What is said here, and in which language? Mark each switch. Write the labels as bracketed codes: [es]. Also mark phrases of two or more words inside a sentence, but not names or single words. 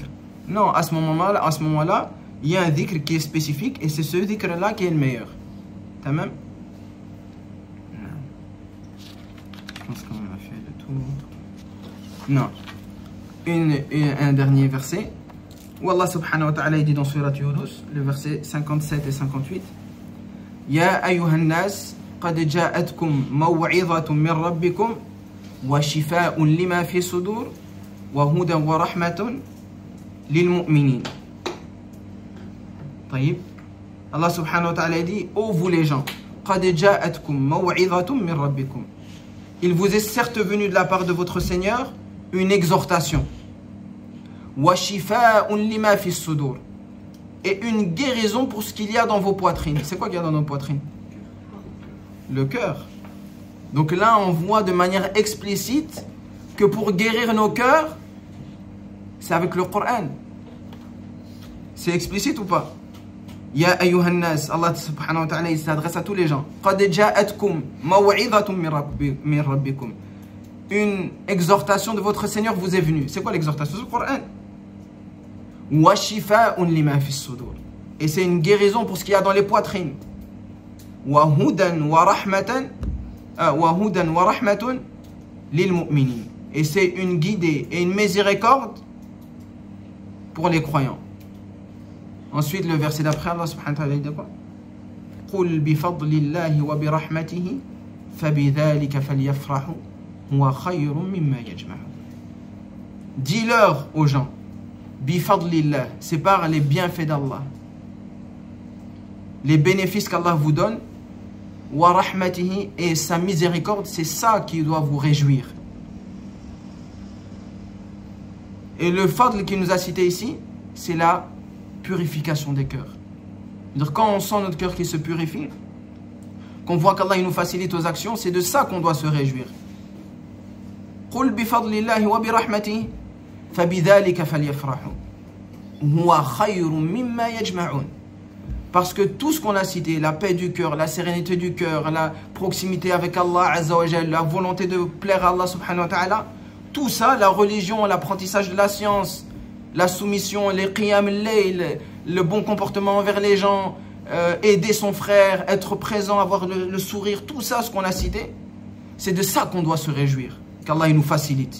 [fr] Non, à ce moment-là, il y a un dhikr qui est spécifique et c'est ce dhikr-là qui est le meilleur. T'as même? Je pense qu'on a fait le tour. Non. Un dernier verset. Où [ar] الله سبحانه وتعالى [fr] dit dans Surat Yunus, le verset 57 et 58. [ar] يا أيها الناس قد جاءتكم موعظة من ربكم وشفاء لما في الصدور وهدى ورحمة للمؤمنين. [fr] طيب. [ar] الله سبحانه وتعالى [fr] dit, ô vous les gens, [ar] قد جاءتكم موعظة من ربكم. [fr] Il vous est certes venu de la part de votre Seigneur une exhortation. [ar] وشفاء لما في الصدور. [fr] Et une guérison pour ce qu'il y a dans vos poitrines. C'est quoi qu'il y a dans nos poitrines? Le cœur. Donc là, on voit de manière explicite que pour guérir nos cœurs, c'est avec le Coran. C'est explicite ou pas? [ar] يا أيها الناس الله سبحانه وتعالى, [fr] il s'adresse à tous les gens. [ar] قد جاءتكم موعظة من ربكم. [fr] Une exhortation de votre Seigneur vous est venue. C'est quoi l'exhortation? C'est le Coran. [ar] وشفاء لما في الصدور. [fr] Et c'est une guérison pour ce qu'il y a dans les poitrines. [ar] وهدى ورحمة للمؤمنين. [fr] Et c'est une guidée et une miséricorde pour les croyants. Ensuite, le verset d'après, [ar] الله سبحانه وتعالى [fr] dit quoi? [ar] قل بفضل الله وبرحمته فبذلك فليفرحوا هو خير مما يجمعون. [fr] Dis-leur aux gens, [ar] بفضل الله, [fr] c'est par les bienfaits d'Allah, les bénéfices qu'Allah vous donne, [ar] ورحمته, [fr] et sa miséricorde, c'est ça qui doit vous réjouir. Et le fadl qui nous a cité ici, c'est la purification des cœurs. C'est-à-dire, quand on sent notre cœur qui se purifie, qu'on voit qu'Allah nous facilite aux actions, c'est de ça qu'on doit se réjouir. [ar] قل بفضل الله وبرحمته فبذلك فليفرحوا هو خير مما يجمعون. [fr] Parce que tout ce qu'on a cité, la paix du cœur, la sérénité du cœur, la proximité avec [ar] الله عز وجل, [fr] la volonté de plaire à [ar] الله سبحانه وتعالى, [fr] tout ça, la religion, l'apprentissage de la science, la soumission, les [ar] قيام الليل, [fr] le bon comportement envers les gens, aider son frère, être présent, avoir le sourire, tout ça, ce qu'on a cité, c'est de ça qu'on doit se réjouir, qu'Allah nous facilite.